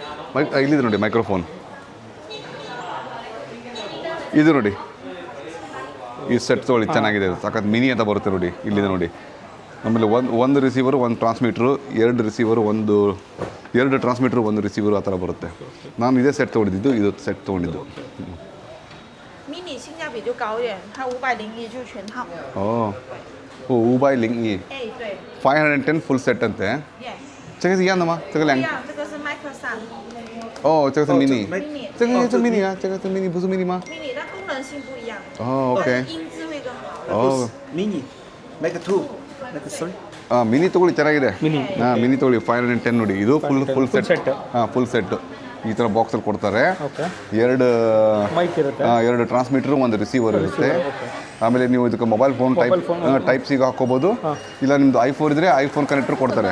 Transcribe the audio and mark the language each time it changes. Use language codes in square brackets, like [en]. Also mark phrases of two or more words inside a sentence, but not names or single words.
[kn] ಇಲ್ಲಿದೆ ನೋಡಿ ಮೈಕ್ರೋಫೋನ್, ಇದು ನೋಡಿ. ಈ ಸೆಟ್ ತೊಗೊಳ್ಳಿ, ಚೆನ್ನಾಗಿದೆ, ಸಾಕತ್ ಮಿನಿ ಅಂತ ಬರುತ್ತೆ ನೋಡಿ, ಇಲ್ಲಿದೆ ನೋಡಿ. ಆಮೇಲೆ ಒಂದು ರಿಸೀವರು, ಒಂದು ಟ್ರಾನ್ಸ್ಮೀಟ್ರು, 2 ರಿಸೀವರು, 2 ಟ್ರಾನ್ಸ್ಮೀಟ್ರು, 1 ರಿಸೀವರು, ಆ ಥರ ಬರುತ್ತೆ. ನಾನು ಇದೇ ಸೆಟ್ ತೊಗೊಂಡಿದ್ದು, ಇದು ಸೆಟ್ ತೊಗೊಂಡಿದ್ದು. [zh] mini 性价比就高一点，它501就全套。 501。哎，对。 [kn] 510 [en] full set [kn] ಅಂತೆ. [zh] 这个是一样的吗？这个两个。这个是麦克3。哦，这个是 mini。 mini。这个是 mini 啊，这个是 mini，不是 mini 吗？ mini，但功能性不一样。 OK。音质会更好。哦。 [en] mini Mac 2 Mac 3. [kn] ಮಿನಿ ತೊಗೊಳ್ಳಿ, ಚೆನ್ನಾಗಿದೆ. ಮಿನಿ ತೊಗೊಳ್ಳಿ, 510 ನೋಡಿ. ಇದು [en] full set. full set [kn] ಈ ಥರ ಬಾಕ್ಸಲ್ಲಿ ಕೊಡ್ತಾರೆ. 2 ಟ್ರಾನ್ಸ್ಮಿಟರ್, 1 ರಿಸೀವರ್ ಇರುತ್ತೆ. ಆಮೇಲೆ ನೀವು ಇದಕ್ಕೆ [en] mobile phone type C [kn] ಹಾಕೋಬೋದು, ಇಲ್ಲ ನಿಮ್ಮದು ಐಫೋನ್ ಇದ್ದರೆ ಐಫೋನ್ ಕನೆಕ್ಟರ್ ಕೊಡ್ತಾರೆ.